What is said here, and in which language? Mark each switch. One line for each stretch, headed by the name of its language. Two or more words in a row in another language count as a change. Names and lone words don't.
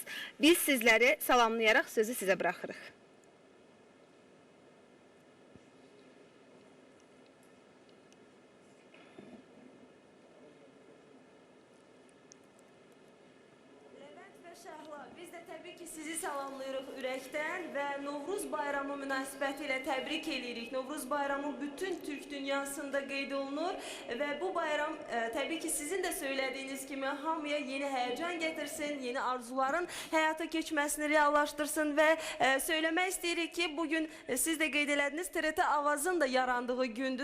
Azerbaijani: Biz sizleri salamlayarak sözü size bırakırıq. Biz de təbii ki sizi salamlayırıq ürəkdən və Novruz bayramı münasibəti ilə təbrik edirik. Novruz bayramı bütün Türk dünyasında qeyd olunur və bu bayram təbii ki sizin də söylədiyiniz kimi hamıya yeni həyəcan gətirsin, yeni arzuların həyata keçməsini reallaşdırsın və söyləmək istəyirik ki bugün siz də qeyd elədiniz TRT Avazın da yarandığı gündür.